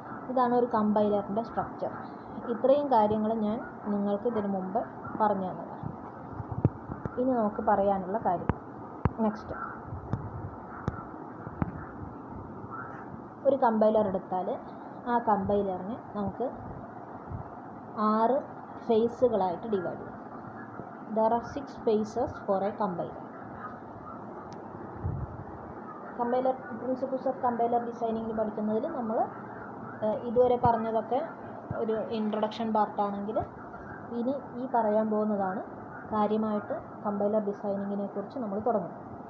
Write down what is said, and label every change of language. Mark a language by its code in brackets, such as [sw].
[ml] ഇതാണ് ഒരു കമ്പൈലറിൻ്റെ സ്ട്രക്ചർ. ഇത്രയും കാര്യങ്ങൾ ഞാൻ നിങ്ങൾക്ക് ഇതിനു മുമ്പ് പറഞ്ഞു തന്നതാണ്. ഇനി നമുക്ക് പറയാനുള്ള കാര്യം നെക്സ്റ്റ്. ഒരു കമ്പൈലർ എടുത്താൽ ആ കമ്പൈലറിനെ നമുക്ക് 6 ഫേസുകളായിട്ട് ഡിവൈഡ് ചെയ്യാം. [en] There are 6 phases for a compiler. [ml] Compiler principles of compiler ഡിസൈനിങ്ങിന് പഠിക്കുന്നതിൽ നമ്മൾ ഇതുവരെ പറഞ്ഞതൊക്കെ ഒരു ഇൻട്രൊഡക്ഷൻ പാർട്ടാണെങ്കിൽ, ഇനി ഈ പറയാൻ പോകുന്നതാണ് കാര്യമായിട്ട് കമ്പൈലർ ഡിസൈനിങ്ങിനെ കുറിച്ച് നമ്മൾ തുടങ്ങുന്നത്.